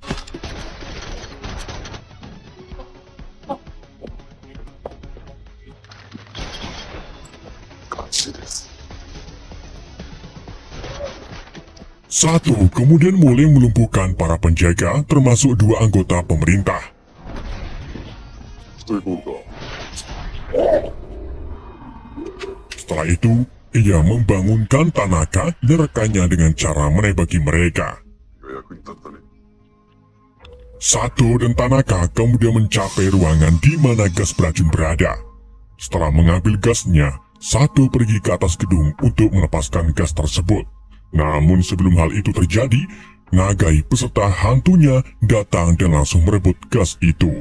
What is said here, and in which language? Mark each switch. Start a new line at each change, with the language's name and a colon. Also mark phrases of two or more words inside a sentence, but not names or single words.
Indonesian: Sato kemudian mulai melumpuhkan para penjaga termasuk 2 anggota pemerintah.
Japanese: 一人行動か。
Indonesian: Setelah itu, ia membangunkan Tanaka dan rekannya dengan cara menembaki mereka.
Japanese: 役に立ったね。
Indonesian: Sato dan Tanaka kemudian mencapai ruangan di mana gas beracun berada. Setelah mengambil gasnya, Sato pergi ke atas gedung untuk melepaskan gas tersebut. Namun sebelum hal itu terjadi, Nagai peserta hantunya datang dan langsung merebut gas itu.